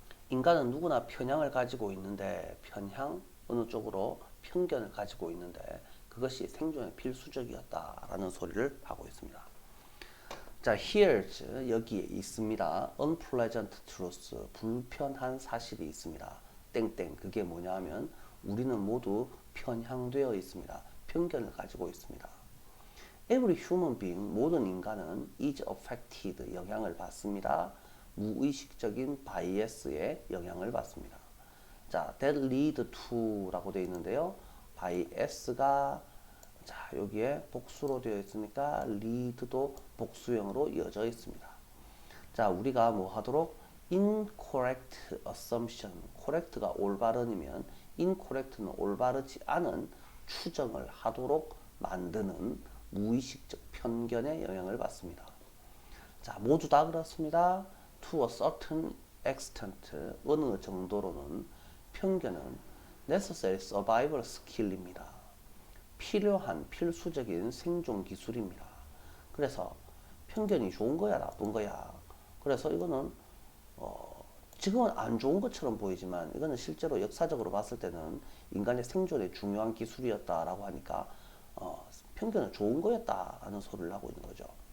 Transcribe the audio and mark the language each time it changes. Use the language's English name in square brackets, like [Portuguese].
[Korean] 인간은 누구나 편향을 가지고 있는데 편향 어느 쪽으로 편견을 가지고 있는데 그것이 생존에 필수적이었다라는 소리를 하고 있습니다. 자, [English] here's [Korean] 여기에 있습니다. [English] unpleasant truth [Korean] 불편한 사실이 있습니다. 땡땡 그게 뭐냐 하면 우리는 모두 편향되어 있습니다. 편견을 가지고 있습니다. [English] Every human being [Korean] 모든 인간은 [English] is affected [Korean] 영향을 받습니다. 무의식적인 바이애스에 영향을 받습니다. 자, [English] that lead to [Korean] 라고 되어 있는데요. 바이애스가 자, 여기에 복수로 되어 있으니까 lead도 복수형으로 이어져 있습니다. 자, 우리가 뭐 하도록 [English] incorrect assumption, [Korean] correct가 올바른이면 incorrect는 올바르지 않은 추정을 하도록 만드는 무의식적 편견에 영향을 받습니다. 자, 모두 다 그렇습니다. [English] To a certain extent, [Korean] 어느 정도로는 편견은 [English] necessary survival skill입니다. [Korean] 필요한 필수적인 생존 기술입니다. 그래서 편견이 좋은 거야, 나쁜 거야. 그래서 이거는 지금은 안 좋은 것처럼 보이지만 이거는 실제로 역사적으로 봤을 때는 인간의 생존에 중요한 기술이었다라고 하니까 편견은 좋은 거였다라는 소리를 하고 있는 거죠.